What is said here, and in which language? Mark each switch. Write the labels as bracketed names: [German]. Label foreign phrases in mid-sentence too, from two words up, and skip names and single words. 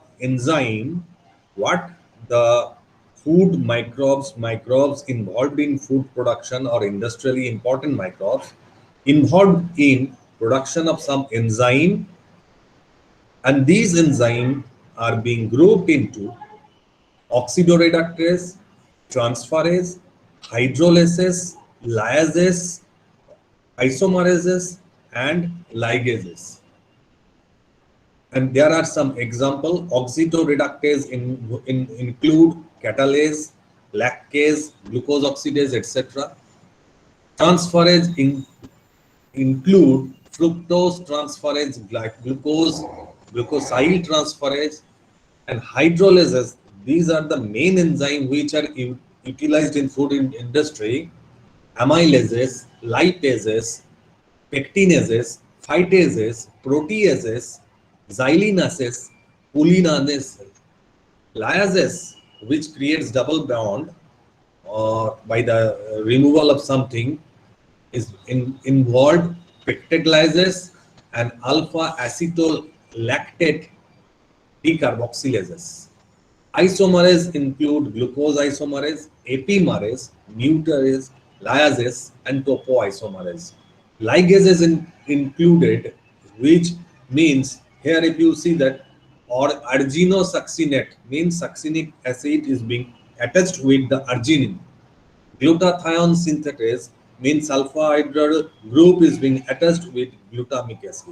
[English] enzyme, what the food microbes involved in food production or industrially important microbes involved in production of some enzyme, and these enzymes are being grouped into oxidoreductase, transferase, hydrolysis, lyases, isomerases, and ligases. And there are some example. Oxidoreductase include catalase, lactase, glucose oxidase, etc. Transferase include fructose transferase, glucosyl transferase, and hydrolysis. These are the main enzymes which are utilized in food industry. Amylases, lipases, pectinases, phytases, proteases, xylinases, pulinases, lyases, which creates double bond or by the removal of something, is involved. Peptidylases and alpha acetolactate decarboxylases. Isomerase include glucose isomerase, epimerase, neutrase, lyases, and topoisomerase. Ligases included, which means here if you see that, or arginosuccinate means succinic acid is being attached with the arginine. Glutathione synthetase means alpha hydral group is being attached with glutamic acid.